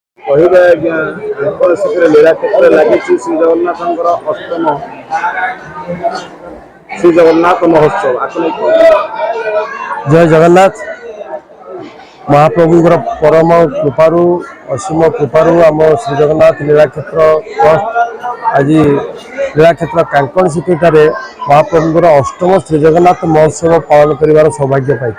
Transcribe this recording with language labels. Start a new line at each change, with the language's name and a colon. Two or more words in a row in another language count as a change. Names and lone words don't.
Odia: କହିବେ ଆଜ୍ଞା ତାଙ୍କର ସେଥିରେ ଲୀଳା କ୍ଷେତ୍ରରେ ଲାଗିଛି ଶ୍ରୀ ଜଗନ୍ନାଥଙ୍କର ଅଷ୍ଟମ ଶ୍ରୀ ଜଗନ୍ନାଥ ମହୋତ୍ସବ ଆକୁ ନେଇ ଜୟ ଜଗନ୍ନାଥ ମହାପ୍ରଭୁର ପରମ କୃପାରୁ ଅସୀମ କୃପାରୁ ଆମ ଶ୍ରୀ ଜଗନ୍ନାଥ ଲୀଳାକ୍ଷେତ୍ର ଟ୍ରଷ୍ଟ ଆଜ ଲୀଳାକ୍ଷେତ୍ର କାଙ୍କଣ ସିକ୍ୟୋଟାରେ ମହାପ୍ରଭୁର ଅଷ୍ଟମ ଶ୍ରୀ ଜଗନ୍ନାଥ ମହୋତ୍ସବ ପାଳନ କର ସୌଭାଗ୍ୟ ପାଈ।